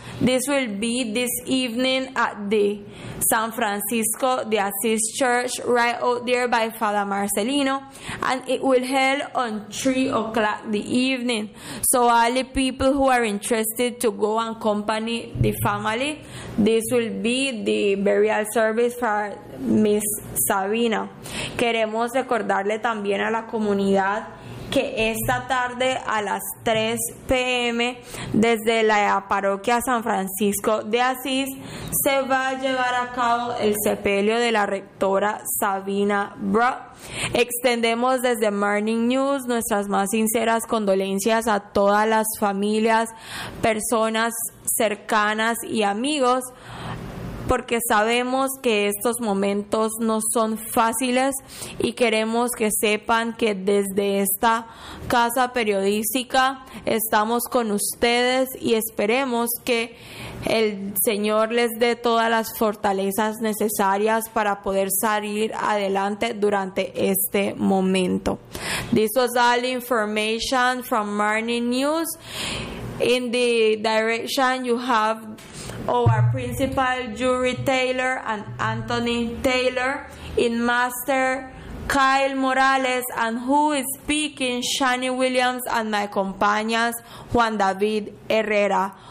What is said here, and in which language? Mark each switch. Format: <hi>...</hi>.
<en>This will be this evening at the San Francisco de Assis Church right out there by Father Marcelino, and it will held on 3 o'clock the evening. So all the people who are interested to go and accompany the family, this will be the burial service for Miss Sabina.</en> <es>Queremos recordarle también a la comunidad que esta tarde a las 3 p.m. desde la parroquia San Francisco de Assis se va a llevar a cabo el sepelio de la rectora Sabina Brock. Extendemos desde Morning News nuestras más sinceras condolencias a todas las familias, personas cercanas y amigos, porque sabemos que estos momentos no son fáciles y queremos que sepan que desde esta casa periodística estamos con ustedes y esperemos que el Señor les dé todas las fortalezas necesarias para poder salir adelante durante este momento.</es> <en>This was all information from Morning News. In the direction you have our principal Jury Taylor and Anthony Taylor, in master Kyle Morales, and who is speaking, Shani Williams and my companions Juan David Herrera.</en>